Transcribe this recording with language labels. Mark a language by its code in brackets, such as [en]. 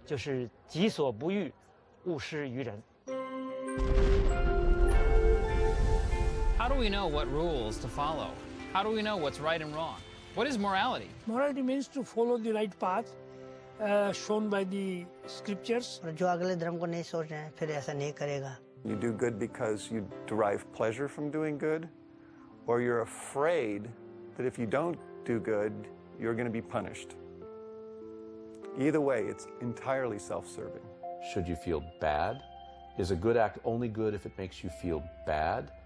[zh] 就是己所不欲，勿施于人。 [en] How do we know what rules to follow? How do we know what's right and wrong? What is morality? Morality means to follow the right path shown by the scriptures. [hi] जो अगले धर्म को नहीं सोच रहे हैं, फिर ऐसा नहीं करेगा. [en] You do good because you derive pleasure from doing good, or you're afraid that if you don't do good, you're going to be punished. Either way, it's entirely self-serving. Should you feel bad? Is a good act only good if it makes you feel bad?